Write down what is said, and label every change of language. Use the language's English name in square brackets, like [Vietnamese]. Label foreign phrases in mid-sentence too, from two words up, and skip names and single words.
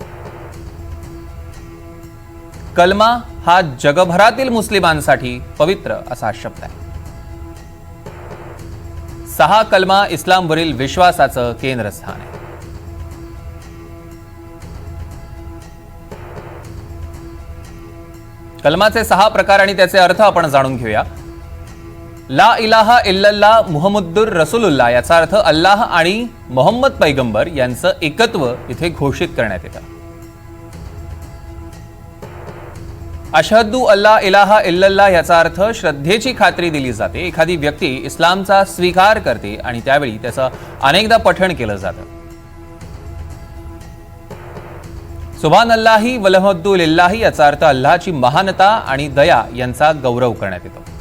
[Marathi] कलमा हा जगभरातील मुस्लिमांसाठी पवित्र असा शब्द आहे। 6 कलमा इस्लामवरील विश्वासाचं केंद्रस्थान आहे। कलमाचे 6 प्रकार आणि त्याचे अर्थ आपण जाणून घेऊया। [Arabic] لا إله إلا الله محمد رسول الله [Marathi] याचा अर्थ अल्लाह आणि मोहम्मद पैगंबर यांचं एकत्व इथे घोषित करण्यात येतं। [Arabic] أشهد أن لا إله إلا الله [Marathi] याचा अर्थ श्रद्धेची खात्री दिली जाते। एखादी व्यक्ती इस्लामचा स्वीकार करते आणि त्यावेळी त्याचं अनेकदा पठण केलं जातं। [Arabic] سبحان الله والحمد لله [Marathi] याचा अर्थ अल्लाहची महानता आणि दया यांचा गौरव करण्यात येतो।